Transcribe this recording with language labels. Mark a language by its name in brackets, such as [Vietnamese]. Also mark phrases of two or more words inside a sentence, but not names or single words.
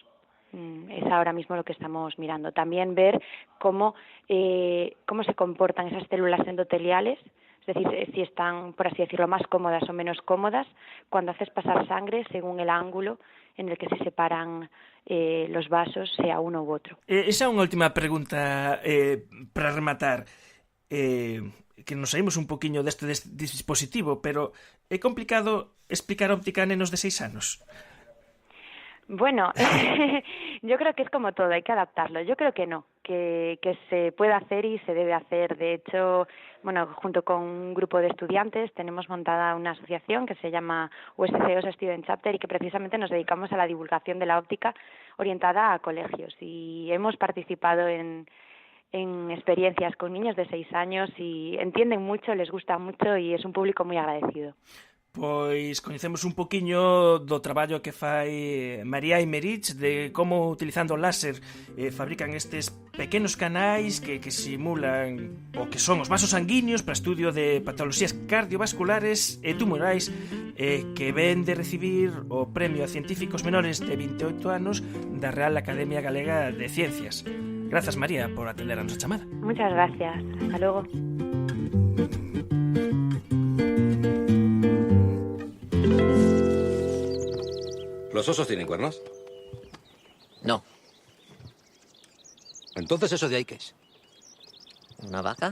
[Spanish] Es ahora mismo lo que estamos mirando. También ver cómo se comportan esas células endoteliales, es decir, si están, por así decirlo, más cómodas o menos cómodas cuando haces pasar sangre según el ángulo en el que se separan los vasos, sea uno u otro. [Galician] Esa é unha última pregunta para rematar. Que nos saímos un poquinho deste dispositivo, pero é complicado explicar óptica a nenos de 6 anos. [Spanish] Bueno, yo creo que es como todo, hay que adaptarlo. Yo creo que no, que se puede hacer y se debe hacer. De hecho, bueno, junto con un grupo de estudiantes tenemos montada una asociación que se llama USCOS Student Chapter y que precisamente nos dedicamos a la divulgación de la óptica orientada a colegios. Y hemos participado en experiencias con niños de 6 años y entienden mucho, les gusta mucho y es un público muy agradecido. [Galician] Pois coñecemos un poquiño do traballo que fai María Imerich de como utilizando láser fabrican estes pequenos canais que simulan o que son os vasos sanguíneos para estudio de patoloxías cardiovasculares e tumorais que ven de recibir o premio a científicos menores de 28 anos da Real Academia Galega de Ciencias. Grazas, María, por atender a nosa chamada. [Spanish] Muchas gracias. Hasta luego. ¿Los osos tienen cuernos? No. Entonces, ¿eso de ahí qué es? ¿Una vaca?